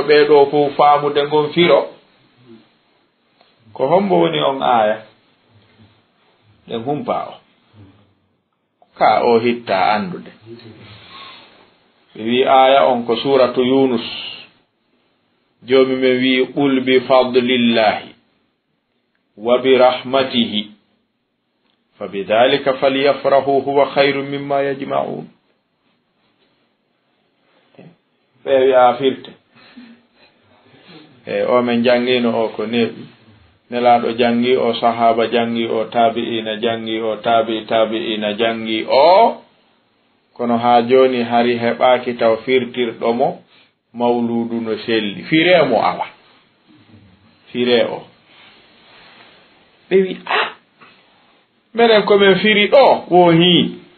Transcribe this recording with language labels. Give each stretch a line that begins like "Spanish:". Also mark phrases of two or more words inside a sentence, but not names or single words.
Fula: ɓeɗo fof faamude ngon firo ko hombo woni on aya ɗen humpa o ka o hitta andude ɓe wi aya on ko suratu yunus jomi men wi
Arabic: قل بفضل الله وبرحمته فبذلك فليفرحوا هو خير مما يجمعون
Fula: ɓe wi'a firte o men jangino o ko neɓi nelaɗo jangi o sahaba jangi o tabi'ina jangi o tabi'ina jangi o kono ha joni hari heɓaki taw firtirɗomo mawludu no selli firemo ala fire o ɓe wi a minen komin firi ɗo wo hi